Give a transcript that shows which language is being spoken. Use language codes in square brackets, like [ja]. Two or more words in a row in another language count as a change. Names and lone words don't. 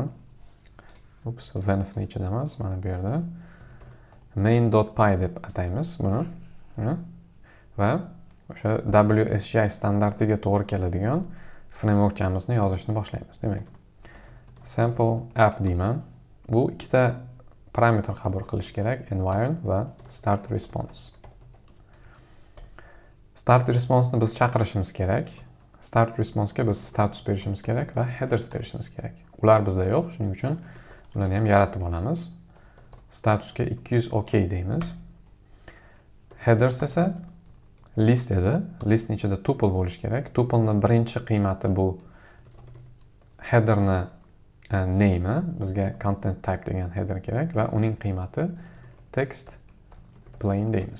[uz] venvni ichida emas, mana bu yerda main.py deb ataymiz buni. Va o'sha WSGI standartiga to'g'ri keladigan frameworkchamizni yozishni boshlaymiz. Demak, [en] sample app [uz] deyman. Bu ikkita parametr qabul qilish kerak, environ va [en] start response. Start response [uz] ni biz chaqirishimiz kerak. [en] Start response [uz] ga biz status berishimiz kerak va headers berishimiz kerak. Ular bizda yo'q, shuning uchun ularni ham yaratib olamiz. Statusga 200 OK deymiz. Headers esa list edi. Listning ichida tuple bo'lishi kerak. Tuplening birinchi qiymati bu headerni name, bizga [en] content type [uz] degan header kerak va uning qiymati [en] text plain [uz] deymiz.